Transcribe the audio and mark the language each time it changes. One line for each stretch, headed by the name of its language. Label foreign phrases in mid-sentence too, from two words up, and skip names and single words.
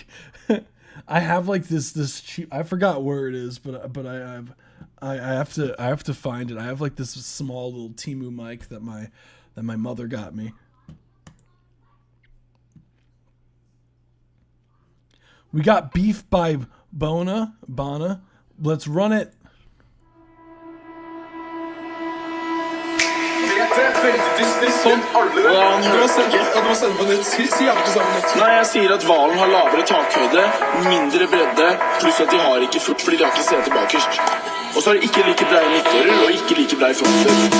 English: I have like this cheap, I forgot where it is, but I have to find it. I have like this small little Temu mic that my mother got me. We got Beef by Bana. Let's run it.
Norwegian: Sånn, ja, du må sende på nytt. Si hjertet sammen nytt. Nei, jeg sier at hvalen har lavere takhøyde, mindre bredde, pluss at de har ikke furt, fordi de har ikke sete bakerst. Og så har de ikke like breie midtdører, og ikke like breie fronter.